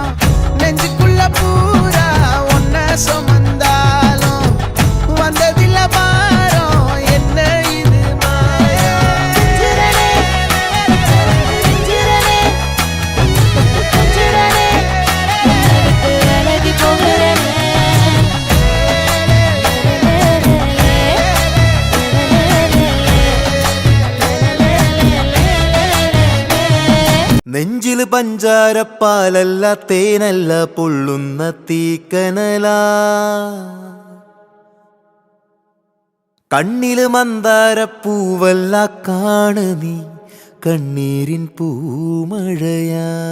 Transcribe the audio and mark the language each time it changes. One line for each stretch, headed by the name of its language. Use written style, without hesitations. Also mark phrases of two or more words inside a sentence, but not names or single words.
Tamil: நெஞ்சுக்குள்ள பூரா ஒன்ன சமந்தாலும் வந்ததில்ல பாரம் என்ன இது மாயம். விலகி போகிறனே
Malayalam: നെഞ്ചില് പഞ്ചാരപ്പാലല്ല തേനല്ല പൊള്ളുന്ന തീക്കനല കണ്ണില് മന്ദാരപ്പൂവല്ല കാണ് നീ കണ്ണീരിൻ പൂമഴയാ.